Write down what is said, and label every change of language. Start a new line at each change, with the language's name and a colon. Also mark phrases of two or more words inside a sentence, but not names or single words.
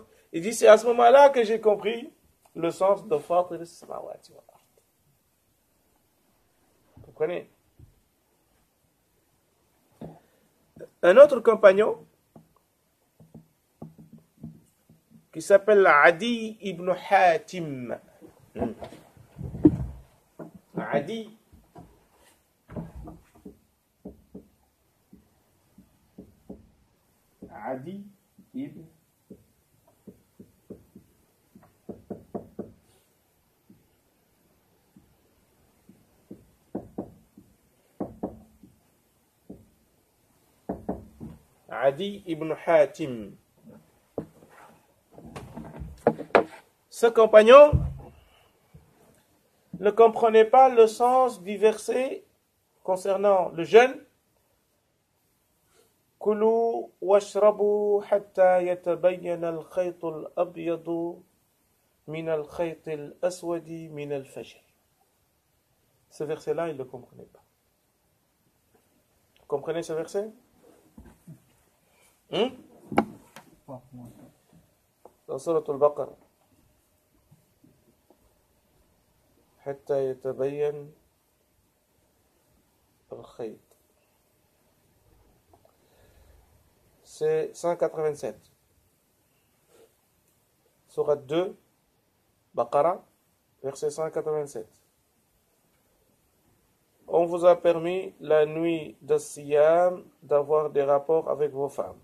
French: Il dit, c'est à ce moment-là que j'ai compris le sens de
Arabic: فاطر السماوات.
French: Vous comprenez? Un autre compagnon qui s'appelle Adi ibn Hatim. Adi ibn Adi ibn Hatim. Ce compagnon ne comprenait pas le sens du verset concernant le jeûne.
Arabic: كلوا واشربوا حتى يتبين الخيط الأبيض من الخيط الأسود من الفجر.
French: Ce verset-là, il ne le comprenait pas. Vous comprenez ce verset? Dans Surat al-Baqarah.
Arabic: حتى يتبين الخيط.
French: C'est 187. Surat 2, Baqarah, verset 187. On vous a permis la nuit de Siyam d'avoir des rapports avec vos femmes.